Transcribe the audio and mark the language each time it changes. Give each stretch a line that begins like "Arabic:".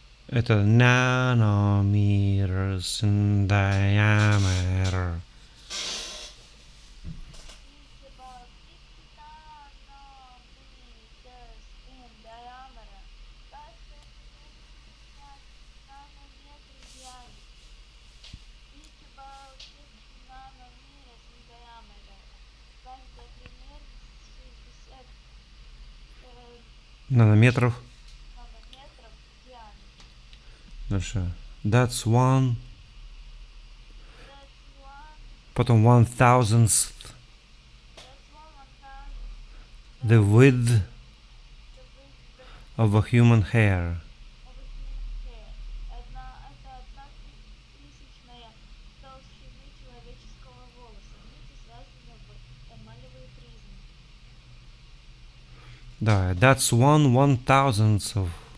English: Это nanometers in diameter. each about 50 nanometers in diameter.
Russian: Каждый примерно 50 нанометров в диаметре.
English: Each about 50 nanometers in diameter.
Russian: Каждый примерно 60 Нанометров. нанометров в диаметре.
English: Дальше. That's one. That's one.
Russian: Потом 1,000th.
English: That's one thousand. The width The width of a human hair. of a human hair.
Russian: Это одна тысячная толщины человеческого волоса. Нити связаны в эмалевые призмы.
English: Да, that's 1/1000th of.